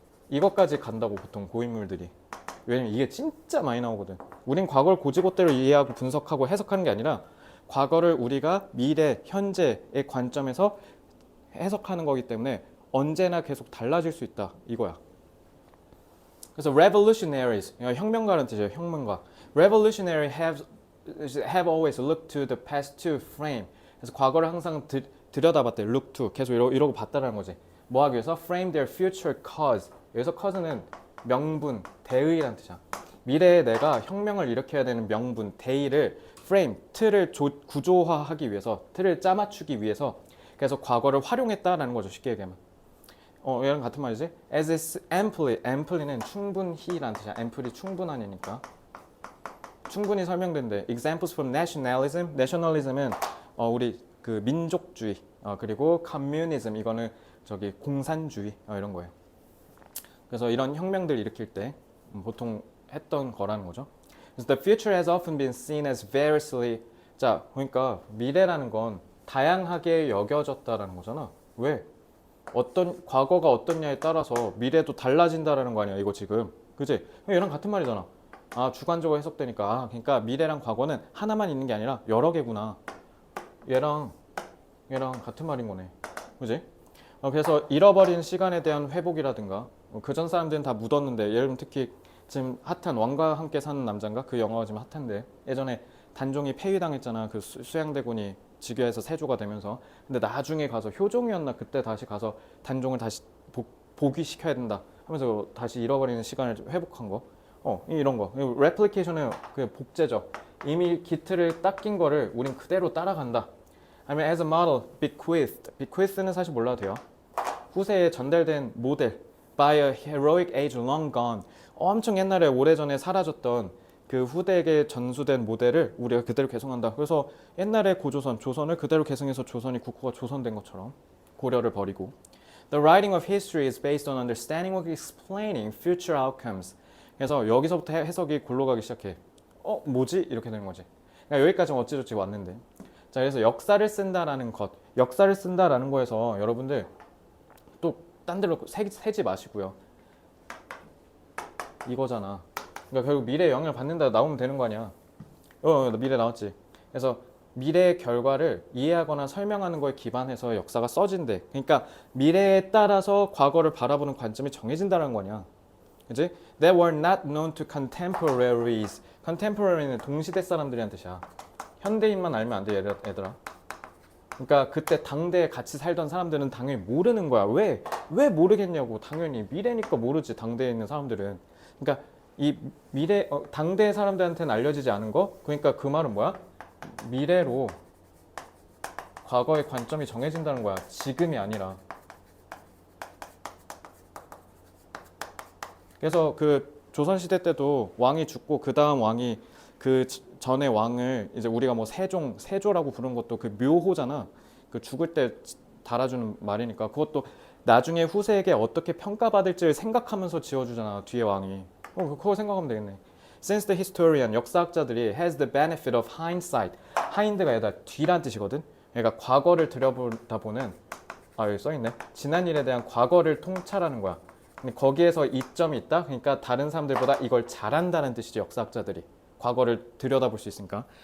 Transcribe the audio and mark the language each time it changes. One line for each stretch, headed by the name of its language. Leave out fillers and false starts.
Korean: 이것까지 간다고 보통 고인물들이. 왜냐면 이게 진짜 많이 나오거든. 우린 과거를 고지고대로 이해하고 분석하고 해석하는 게 아니라 과거를 우리가 미래, 현재의 관점에서 해석하는 거기 때문에 언제나 계속 달라질 수 있다. 이거야. 그래서 revolutionaries, 혁명가라는 뜻이에요. 혁명가.
English: Revolutionary have always looked to the past to frame.
Korean: 그래서 과거를 항상 들여다봤대.
English: look to.
Korean: 계속 이러고 봤다라는 거지. 뭐 하기 위해서?
English: frame their future cause.
Korean: 여기서 cause는 명분, 대의라는 뜻이야. 미래에 내가 혁명을 일으켜야 되는 명분, 대의를 frame, 틀을 구조화하기 위해서, 틀을 짜맞추기 위해서 그래서 과거를 활용했다라는 거죠. 쉽게 얘기하면. 얘랑 같은 말이지.
English: As is amply는
Korean: 충분히라는 뜻이야.
English: amply
Korean: 충분하니까. 충분히 설명된대.
English: Examples from nationalism.
Korean: nationalism은 우리 그 민족주의. 그리고 communism 이거는 저기 공산주의 이런 거예요. 그래서 이런 혁명들 일으킬 때 보통 했던 거라는 거죠.
English: 그래서 the future has often been seen as variously.
Korean: 자, 그러니까 미래라는 건 다양하게 여겨졌다라는 거잖아. 왜? 과거가 어떻냐에 따라서 미래도 달라진다라는 거 아니야, 이거 지금. 그지? 얘랑 같은 말이잖아. 주관적으로 해석되니까. 그러니까 미래랑 과거는 하나만 있는 게 아니라 여러 개구나. 얘랑 같은 말인 거네. 그지? 그래서 잃어버린 시간에 대한 회복이라든가 그전 사람들은 다 묻었는데 예를 들면 특히 지금 핫한 왕과 함께 사는 남자인가 그 영화가 지금 핫한데 예전에 단종이 폐위당했잖아. 그 수양대군이 즉위해서 세조가 되면서 근데 나중에 가서 효종이었나 그때 다시 가서 단종을 다시 복위시켜야 된다 하면서 다시 잃어버리는 시간을 회복한 거. 이런 거. 레플리케이션은 그 복제죠. 이미 기틀을 닦인 거를 우린 그대로 따라간다.
English: 아니면 as a model, bequeathed.
Korean: bequeath는 사실 몰라도 돼요. 후세에 전달된 모델.
English: by a heroic age long gone.
Korean: 엄청 옛날에 오래전에 사라졌던 그 후대에게 전수된 모델을 우리가 그대로 계승한다. 그래서 옛날에 고조선, 조선을 그대로 계승해서 조선이 국호가 조선된 것처럼 고려를 버리고.
English: The writing of history is based on understanding or explaining future outcomes.
Korean: 그래서 여기서부터 해석이 골로 가기 시작해. 뭐지? 이렇게 되는 거지. 그러니까 여기까지는 어찌저찌 왔는데. 자, 그래서 역사를 쓴다라는 것. 역사를 쓴다라는 거에서 여러분들 또 딴 데로 세지 마시고요. 이거잖아. 그러니까 결국 미래에 영향을 받는다 나오면 되는 거 아니야. 미래 나왔지. 그래서 미래의 결과를 이해하거나 설명하는 거에 기반해서 역사가 써진대. 그러니까 미래에 따라서 과거를 바라보는 관점이 정해진다는 거냐. 그지?
English: They were not known to contemporaries.
Korean: contemporary는 동시대 사람들이란 뜻이야. 현대인만 알면 안 돼, 얘들아. 그러니까 그때 당대에 같이 살던 사람들은 당연히 모르는 거야. 왜 모르겠냐고. 당연히 미래니까 모르지, 당대에 있는 사람들은. 그러니까 이 미래 당대 사람들한테는 알려지지 않은 거. 그러니까 그 말은 뭐야? 미래로 과거의 관점이 정해진다는 거야. 지금이 아니라. 그래서 그 조선시대 때도 왕이 죽고 그 다음 왕이 그 전에 왕을 이제 우리가 뭐 세조라고 부르는 것도 그 묘호잖아. 그 죽을 때 달아주는 말이니까 그것도 나중에 후세에게 어떻게 평가받을지를 생각하면서 지어주잖아. 뒤에 왕이. 그거 생각하면 되겠네.
English: Since the historian,
Korean: 역사학자들이
English: has the benefit of hindsight.
Korean: hind가 얘다 뒤란 뜻이거든. 그러니까 과거를 들여다보는 여기 써있네. 지난 일에 대한 과거를 통찰하는 거야. 근데 거기에서 이점이 있다? 그러니까 다른 사람들보다 이걸 잘한다는 뜻이지, 역사학자들이. 과거를 들여다볼 수 있으니까.